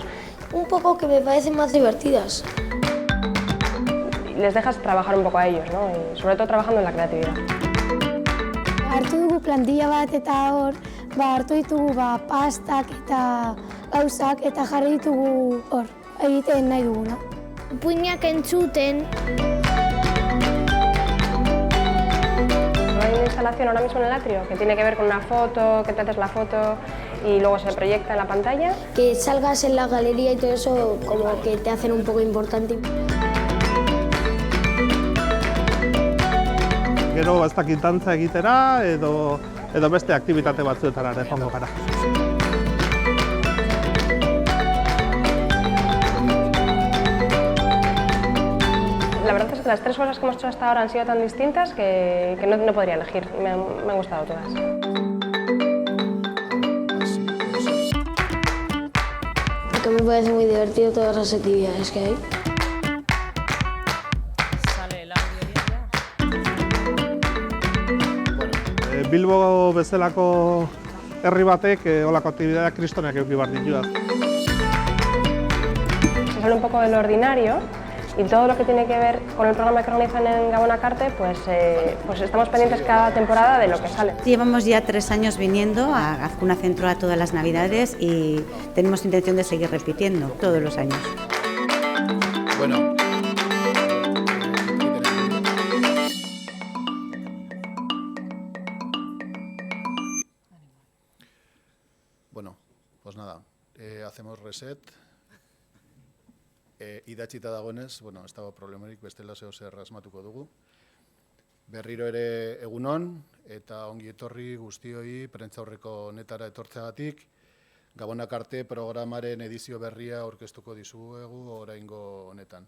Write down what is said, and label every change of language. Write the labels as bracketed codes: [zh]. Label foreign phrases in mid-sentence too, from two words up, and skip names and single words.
[es] Un poco que me parecen más divertidas. Les dejas trabajar un poco a ellos, ¿no? Y sobre todo trabajando en la creatividad. [eu] Hartu dugu plantilla bat eta hor, hartu ditugu pastak eta gauzak eta jarri ditugu hor, egiten nahi duguna. Puinak entzuten. [es] Hay una instalación ahora mismo en el atrio que tiene que ver con una foto, que te haces la foto y luego se proyecta en la pantalla. Que salgas en la galería y todo eso como que te hacen un poco importante. [eu] Gero ez dakit dantza egitera edo beste aktibitate batzuetara ere joango gara. [es] La verdad es que las 3 cosas que hemos hecho hasta ahora han sido tan distintas que no podría elegir. Me han gustado todas. Porque me parece muy divertido todas las actividades que hay. ¿Sale el audio bien ya? [eu] Bilbo bezalako herri batek holako aktibitateak kristonak eduki behar ditu. [es] Se sale un poco de lo ordinario y todo lo que tiene que ver con el programa que organizan en Gabon Akarte, pues estamos pendientes cada temporada de lo que sale. Llevamos ya 3 años viniendo a Azkuna Zentroa todas las Navidades y tenemos intención de seguir repitiendo todos los años. Bueno. Bueno, pues nada, hacemos reset. [eu] Idatzita dagoenez, bueno, ez dago problemarik, bestela zeo zer asmatuko dugu. Berriro ere egunon, eta ongi etorri guztioi prentzaurreko honetara etortzeagatik. Gabon Akarte programaren edizio berria aurkeztuko dizuegu oraingo honetan.